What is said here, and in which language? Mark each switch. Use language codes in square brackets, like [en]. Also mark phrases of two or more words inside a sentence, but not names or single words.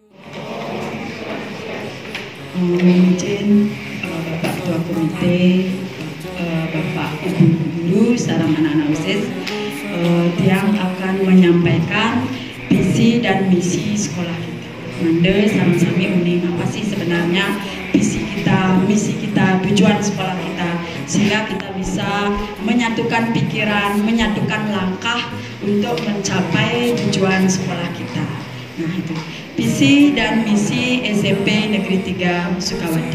[id] Izin Bapak Ketua Komite, Bapak Ibu Guru, sarang anak-anak OSIS yang akan menyampaikan visi dan misi sekolah kita. [ban] Mande sami-sami uning [id] apa sih sebenarnya visi kita, misi kita, tujuan sekolah kita, sehingga kita bisa menyatukan pikiran, menyatukan langkah untuk mencapai tujuan sekolah kita. Nah itu visi dan misi SMP Negeri 3 Sukawati.